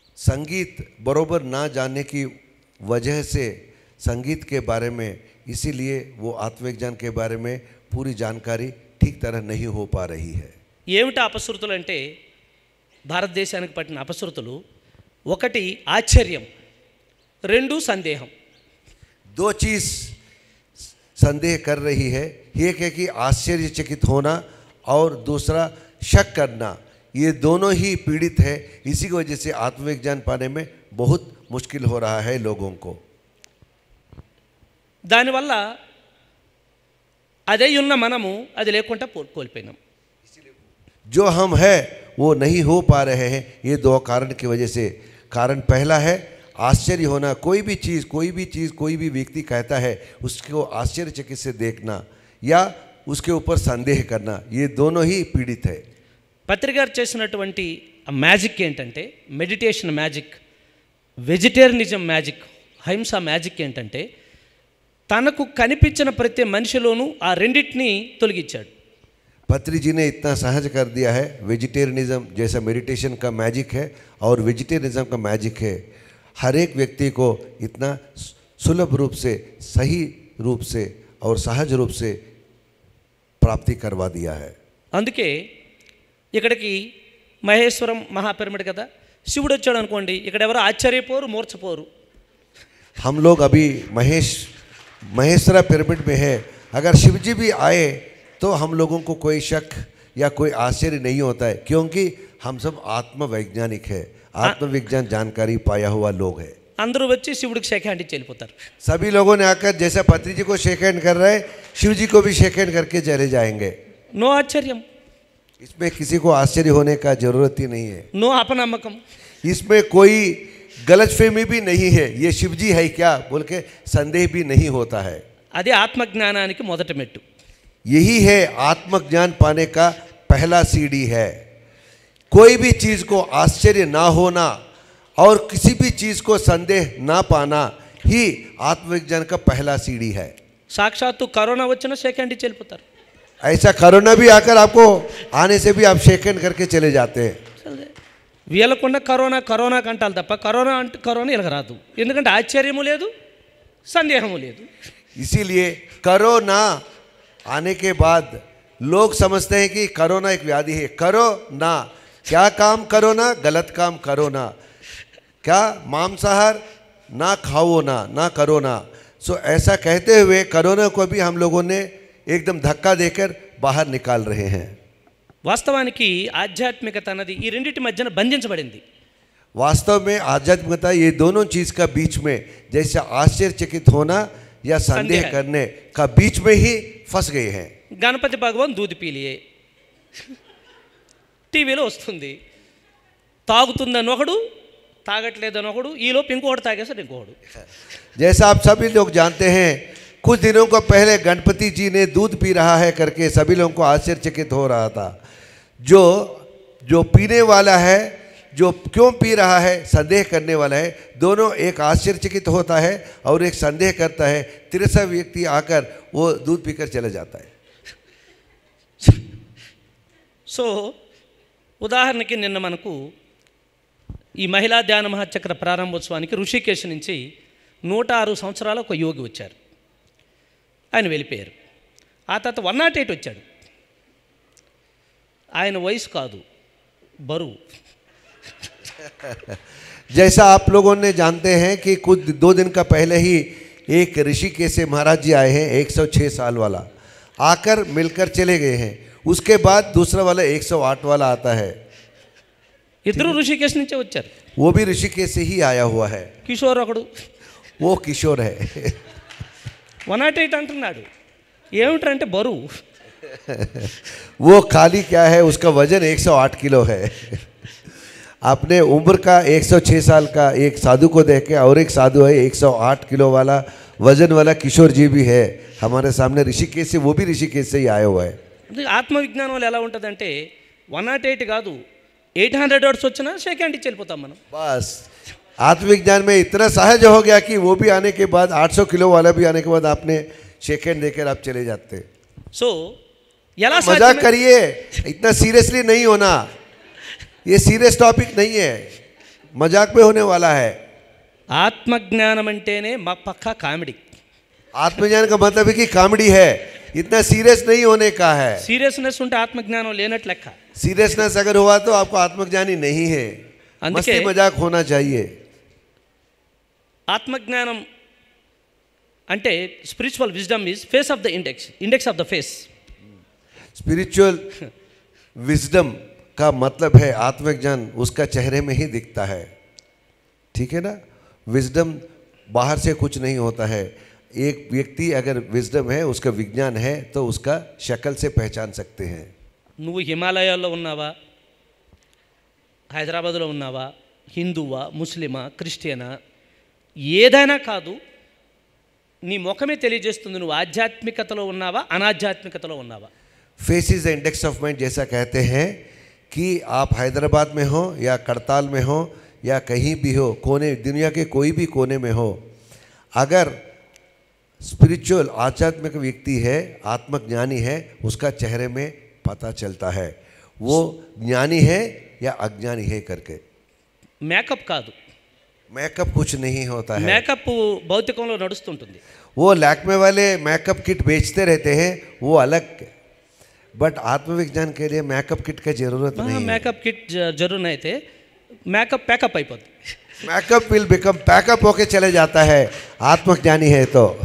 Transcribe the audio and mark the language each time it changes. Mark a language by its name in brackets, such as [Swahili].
[Hindi] संगीत बरोबर ना जानने की वजह से संगीत के बारे में, इसीलिए वो आत्मविज्ञान के बारे में पूरी जानकारी ठीक तरह नहीं हो पा रही है. [Telugu] ఏమిటి అపశృతులు అంటే భారతదేశానికి పట్టిన అపశృతులు, ఒకటి ఆశ్చర్యం, రెండు సందేహం. [Hindi] दो चीज संदेह कर रही है, एक है कि आश्चर्यचकित होना और दूसरा शक करना. ये दोनों ही पीड़ित है. इसी की वजह से आत्मविज्ञान पाने में बहुत मुश्किल हो रहा है लोगों को. [Telugu] దానివల్ల అదే ఉన్న మనము అది లేకుండా కోల్పోయినాం. [Hindi] जो हम है वो नहीं हो पा रहे हैं, ये दो कारण की वजह से. कारण पहला है आश्चर्य होना. कोई भी चीज़ कोई भी व्यक्ति कहता है उसको आश्चर्यचकित से देखना या उसके ऊपर संदेह करना, ये दोनों ही पीड़ित है. [Telugu] పత్రి గారు చేసినటువంటి మ్యాజిక్ ఏంటంటే, మెడిటేషన్ మ్యాజిక్, వెజిటేరియనిజం మ్యాజిక్, అహింస మ్యాజిక్ ఏంటంటే తనకు కనిపించిన ప్రతి మనిషిలోనూ ఆ రెండింటిని తొలగించాడు. [Hindi] पत्री जी ने इतना सहज कर दिया है. वेजिटेरियनिज्म जैसा मेडिटेशन का मैजिक है और वेजिटेरियनिज्म का मैजिक है. हर एक व्यक्ति को इतना सुलभ रूप से, सही रूप से और सहज रूप से प्राप्ति करवा दिया है. [Telugu] అందుకే ఇక్కడికి మహేశ్వరం మహాపిరమిడ్ కదా, శివుడు వచ్చాడు అనుకోండి, ఇక్కడ ఎవరు ఆశ్చర్యపోరు, మూర్ఛపోరు. [Hindi] हम लोग अभी महेश्वरा पिरामिड में है. अगर शिव जी भी आए तो हम लोगों को कोई शक या कोई आश्चर्य नहीं होता है, क्योंकि हम सब आत्मवैज्ञानिक है, आत्मविज्ञान जानकारी पाया हुआ लोग है. [Telugu] అందరూ వచ్చి శివుడికి షేక్ హ్యాండ్ ఇచ్చి వెళ్ళిపోతారు. [Hindi] सभी लोगों ने आकर जैसा पत्री जी को शेक हैंड कर रहे हैं, शिव जी को भी शेक हैंड करके चले जाएंगे. [Telugu] నో ఆశ్చర్యం, [Hindi] इसमें किसी को आश्चर्य होने का जरूरत ही नहीं है. [Telugu] నో అపనమ్మకం, [Hindi] इसमें कोई गलतफहमी भी नहीं है. ये शिव जी है क्या बोल के संदेह भी नहीं होता है. [Telugu] అదే ఆత్మజ్ఞానానికి మొదటి మెట్టు. [Hindi] यही है आत्मज्ञान पाने का पहला सीढ़ी है. कोई भी चीज़ को आश्चर्य ना होना और किसी भी चीज़ को संदेह ना पाना ही आत्मविज्ञान का पहला सीढ़ी है. [Telugu] సాక్షాత్తు కరోనా వచ్చినా షేక్ హ్యాండ్ ఇచ్చి వెళ్ళిపోతారు. [Hindi] ऐसा कोरोना भी आकर आपको आने से भी आप शेक हैंड करके चले जाते हैं. [Telugu] వీళ్ళకుండా కరోనా కరోనా కంటాలి తప్ప కరోనా అంటే కరోనా ఇలా రాదు. ఎందుకంటే ఆశ్చర్యము లేదు, సందేహము లేదు. [Hindi] इसीलिए कोरोना आने के बाद लोग समझते हैं कि कोरोना एक व्याधि है. करो ना, क्या काम करो ना, गलत काम करो ना, क्या मांसाहार ना खाओ ना करो ना. सो ऐसा कहते हुए कोरोना को भी हम लोगों ने एकदम धक्का देकर बाहर निकाल रहे हैं. [Telugu] వాస్తవానికి ఆధ్యాత్మికత అన్నది ఈ రెండింటి మధ్యన బంధించబడింది. [Hindi] वास्तव में आध्यात्मिकता ये दोनों चीज़ का बीच में, जैसे आश्चर्यचकित होना या संदेह करने का बीच में ही फंस गए हैं. [Telugu] గణపతి భగవాన్ దూది పీలియే టీవీలో వస్తుంది. తాగుతుందని ఒకడు, తాగట్లేదని ఒకడు, ఈలోపు ఇంకోటి తాగేసాడు ఇంకోడు. [Hindi] जैसा आप सभी लोग जानते हैं, कुछ दिनों को पहले गणपति जी ने दूध पी रहा है करके सभी लोगों को आश्चर्यचकित हो रहा था. जो पीने वाला है, जो क्यों पी रहा है, संदेह करने वाला है, दोनों एक आश्चर्यचकित होता है और एक संदेह करता है. तीसरा व्यक्ति आकर वो दूध पीकर चले जाता है. [Telugu] సో ఉదాహరణకి నిన్న మనకు ఈ మహిళా ధ్యాన మహాచక్ర ప్రారంభోత్సవానికి ఋషికేశ్ నుంచి 106 సంవత్సరాల ఒక యోగి వచ్చారు. ఆయన వెళ్ళిపోయారు. ఆ తర్వాత 108 వచ్చాడు. ఆయన వయసు కాదు, బరువు. [Hindi] जैसा आप लोगों ने जानते हैं कि कुछ 2 दिन का पहले ही एक ऋषिकेश से महाराज जी आए हैं, 106 साल वाला, आकर मिलकर चले गए हैं. उसके बाद दूसरा वाला 108 वाला आता है. [Telugu] ఇద్దరు ఋషికేశ్ నుంచే వచ్చారు. [Hindi] वो भी ऋषिकेश से ही आया हुआ है. [Telugu] కిషోర్ ఒకడు, [Hindi] वो किशोर है. [Telugu] 108 అంటున్నాడు. ఏమిటంటే బరువు. [Hindi] वो खाली क्या है, उसका वजन 108 किलो है. आपने उम्र का 106 साल का एक साधु को देखे, और एक साधु है 108 किलो वाला वजन वाला किशोर जी भी है हमारे सामने ऋषिकेश से. वो भी ऋषिकेश से ही आया हुआ है. [Telugu] ఆత్మవిజ్ఞానంలో ఎలా ఉంటుందంటే 108 కాదు, 800 వర్డ్స్ వచ్చినా షేక్ హ్యాండ్ ఇచ్చి వెళ్ళిపోతాం మనం. [Hindi] बस आत्मविज्ञान में इतना सहज हो गया कि वो भी आने के बाद 800 किलो वाला भी आने के बाद आपने शेक हैंड देकर आप चले जाते. [Telugu] సో ఎలా [Hindi] मजाक करिए, इतना सीरियसली नहीं होना. ये सीरियस टॉपिक नहीं है, मजाक में होने वाला है. [Telugu] ఆత్మజ్ఞానం అంటేనే మా పక్కా కామెడీ. [Hindi] आत्मज्ञान का मतलब है कि कॉमेडी है, इतना सीरियस नहीं होने का है. [Telugu] సీరియస్నెస్ ఉంటే ఆత్మజ్ఞానం లేనట్లు లెక్క. [Hindi] सीरियसनेस अगर हुआ तो आपको आत्मज्ञानी नहीं है. [Telugu] అందుకే [Hindi] मस्ती मजाक होना चाहिए. [Telugu] ఆత్మజ్ఞానం అంటే [English] Spiritual wisdom is face of the index of the face. [Hindi] Spiritual wisdom का मतलब है आत्मज्ञान उसका चेहरे में ही दिखता है. ठीक है ना. विजडम बाहर से कुछ नहीं होता है. एक व्यक्ति अगर विजडम है उसका विज्ञान है तो उसका शक्ल से पहचान सकते हैं. [Telugu] నువ్వు హిమాలయాల్లో ఉన్నావా, హైదరాబాద్లో ఉన్నావా, హిందువా, ముస్లిమా, క్రిస్టియనా, ఏదైనా కాదు, నీ ముఖమే తెలియజేస్తుంది నువ్వు ఆధ్యాత్మికతలో ఉన్నావా, అనాధ్యాత్మికతలో ఉన్నావా. [English] Face is the index of mind. [Hindi] जैसा कहते हैं कि आप हैदराबाद में हो या करताल में हो या कहीं भी हो, कोने दुनिया के कोई भी कोने में हो, अगर स्पिरिचुअल आध्यात्मिक व्यक्ति है, आत्मज्ञानी है, उसका चेहरे में पता चलता है वो ज्ञानी है या अज्ञानी है करके. [Telugu] మేకప్ కాదు, [Hindi] मेकअप कुछ नहीं होता है. [Telugu] మేకప్ భౌతికంలో నడుస్తుంటుంది. [Hindi] वो लैक्मे वाले मेकअप किट बेचते रहते हैं, वो अलग. बट आत्मविज्ञान के लिए मेकअप किट का जरूरत नहीं है. [Telugu] మేకప్ కిట్ జरूर అయితే మేకప్ ప్యాకప్ అయిపోద్ది. [English] makeup will become packup [Hindi] होके चले जाता है आत्मज्ञानी है तो.